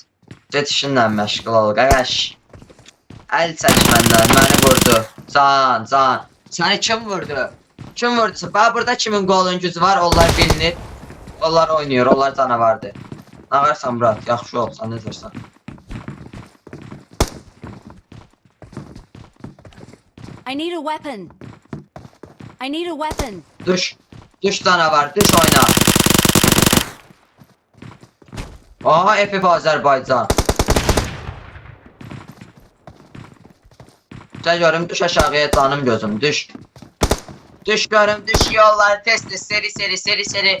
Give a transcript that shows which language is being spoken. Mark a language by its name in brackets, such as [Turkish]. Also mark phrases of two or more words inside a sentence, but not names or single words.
[Azerbaijani] Get işinlə məşğul ol qardaş. Əl çək məndən, məni vurdu. Can. Səni kim vurdu? Kim vurdu? Bax burada kimin qolun gücü var, onlar bilinir. Onlar oynuyor, onlar canavardır. Nə varsan Murat, yaxşı ol, sən necəsən? [English] I need a weapon. I need a weapon. [Azerbaijani] Düş canavar, düş oyna. Aha, FF Azərbaycan. Gəl görüm, düş aşağıya canım gözüm, düş. Düş görüm, düş yollar, test seri.